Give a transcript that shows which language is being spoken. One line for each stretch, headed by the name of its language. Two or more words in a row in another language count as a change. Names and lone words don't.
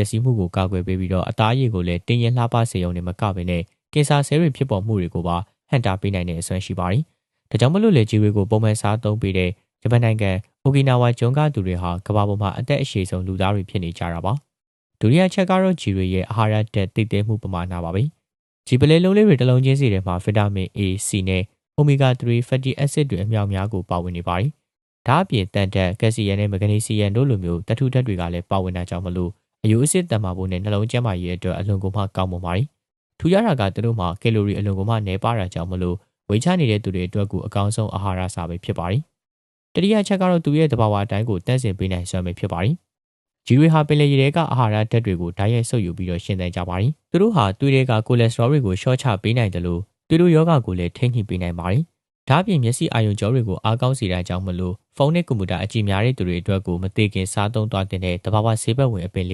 Burmese: က်စီးမှုကိုကာကွယ်ပေးပြီးတော့အသားရည်ကိုလည်းတင်းရင်လှပစေုံနဲ့မကဘဲနဲ့ကင်ဆာဆဲတွေဖြစ်ပေါ်မှုတွေကိုပါဟန်တာပေးနိုင်တဲ့အစွမ်းရှိပါတယ်။ဒါကြောင့်မလို့လေဂျီ ရီကိုပုံမှန်စားသုံးပေးတဲ့ဂျပန်နိုင်ငံအိုကီနာဝါကျွန်းကသူတွေဟာကမ္ဘာပေါ်မှာအသက်အရှည်ဆုံးလူသားတွေဖြစ်နေကြတာပါ။ဒုတိယချက်ကတော့ဂျီရီရဲ့အာဟာရဓာတ်တိတ်တဲမှုပမာဏပါပဲ။ဂျီပလဲလုံးလေးတွေတစ်လုံးချင်းစီထဲမှာဗီတာမင် A, C နဲ့
English: Omega 3 fatty acid
Burmese: တွေအမြောက်များကိုပါဝင်နေပါတယ်။ဒါအပြင်တန်တက်၊ကက်ဆီယမ်နဲ့မဂနီဆီယမ်တို့လိုမျိုးသတ္တုဓာတ်တွေကလည်းပါဝင်တာကြောင့်မလို့အယိုးအဆစ်တန်မာဖို့နဲ့နှလုံးကျန်းမာရေးအတွက်အလွန်ကိုမှကောင်းမွန်ပါတယ်။ထူးခြားတာကသူတို့မှာကီလိုရီအ လွန်ကိုမှနည်းပါးတာကြောင့်မလို့ဝေးချနေတဲ့သူတွေအတွက်ကိုအကောင်းဆုံးအာဟာရစာပဲဖြစ်ပါတယ်။တတိယချက်ကတော့သူရဲ့သဘာဝအတိုင်းကိုတန့်စင်ပေးနိုင်စွမ်းပဲဖြစ်ပါတယ်။ဂျီရီဟာပင်လယ်ရေထဲကအာဟာရဓာတ်တွေကိုဓာတ်ရိုက်ဆုပ်ယူပြီးတော့ရှင်းသင်ကြပါတယ်။သူတို့ဟာသွေးတွေကကိုလက်စထရောတွေကိုရှော့ချပေးနိုင်တယ်လို့သွေးတို့ယောဂကိုလည်းထိန်းညှိပေးနိုင်ပါတယ်။ဒါ့အပြင်မျက်စိအာရုံကြောတွေကိုအားကောင်းစေတာကြောင့်မလို့ဖုန်းနဲ့ကွန်ပျူတာအကြည့်များတဲ့သူတွေအတွက်ကိုမသိခင်စားသုံးသွားတဲ့တဘာဝဆေးဘက်ဝင်အပင်